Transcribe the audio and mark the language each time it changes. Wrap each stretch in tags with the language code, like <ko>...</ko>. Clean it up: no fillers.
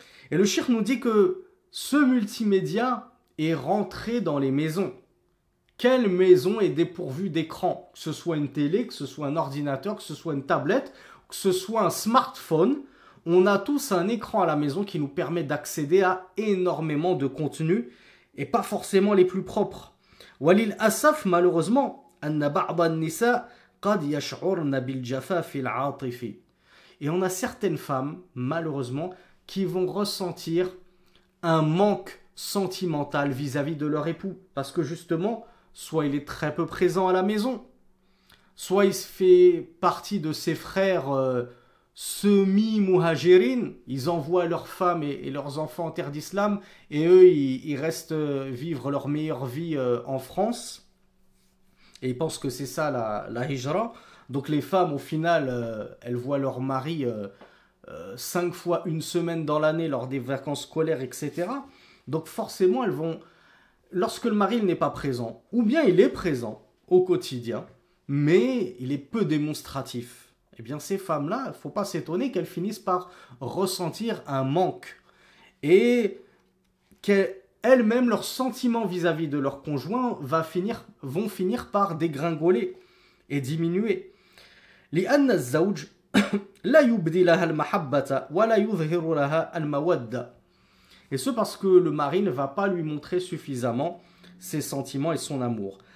<fr>Et le cheikh nous dit que ce multimédia est rentré dans les maisons. Quelle maison est dépourvue d'écran? Que ce soit une télé, que ce soit un ordinateur, que ce soit une tablette, que ce soit un smartphone, on a tous un écran à la maison qui nous permet d'accéder à énormément de contenus et pas forcément les plus propres.</fr> <ar>Walil asaf,</ar> <fr>malheureusement,</fr> <ar>أن بعض النساء قد يشعرن بالجفاف العاطفي.</ar> <fr>Et on a certaines femmes, malheureusement, qui vont ressentir un manque sentimental vis-à-vis de leur époux. Parce que justement, soit il est très peu présent à la maison, soit il fait partie de ses frères semi-muhajirin, ils envoient leurs femmes et leurs enfants en terre d'islam, et eux, ils restent vivre leur meilleure vie en France. Et ils pensent que c'est ça la hijra. Donc les femmes, au final, elles voient leur mari 5 fois une semaine dans l'année lors des vacances scolaires, etc. Donc forcément, elles vont, lorsque le mari n'est pas présent, ou bien il est présent au quotidien, mais il est peu démonstratif, eh bien ces femmes-là, il ne faut pas s'étonner qu'elles finissent par ressentir un manque. Et qu'elles-mêmes, leurs sentiments vis-à-vis de leur conjoint vont finir par dégringoler et diminuer.</fr> <ar>لأن الزوج لا يبدي لها المحبة ولا يظهر لها المودة.</ar> <fr>Et ce parce que le mari ne va pas lui montrer suffisamment ses sentiments et son amour.</fr>